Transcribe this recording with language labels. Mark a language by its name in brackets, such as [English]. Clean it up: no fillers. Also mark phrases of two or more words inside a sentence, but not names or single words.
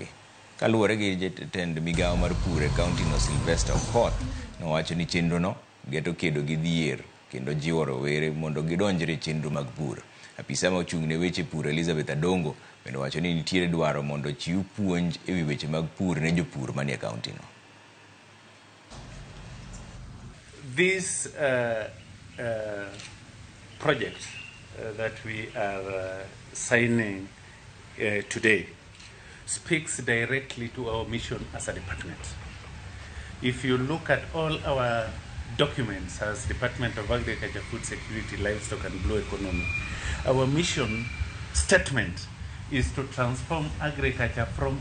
[Luo (Kenya and Tanzania)] Kaluwore gi jatend migawo mar pur e kaunti no Sylvester Okoth nowacho ni chenro no geto kedo gi dhier kendo jiwo rowere mondo gidonjre chenro mag pur. Apisa ma ochung' ne weche pur Elizabeth Adongo bende wacho ni nitiere dwaro mondo chiw puonj e wi weche mag pur ne jopur manie kaunti no. [English] This project that we are signing today speaks directly to our mission as a department. If you look at all our documents as Department of Agriculture, Food Security, Livestock and Blue Economy, our mission statement is to transform agriculture from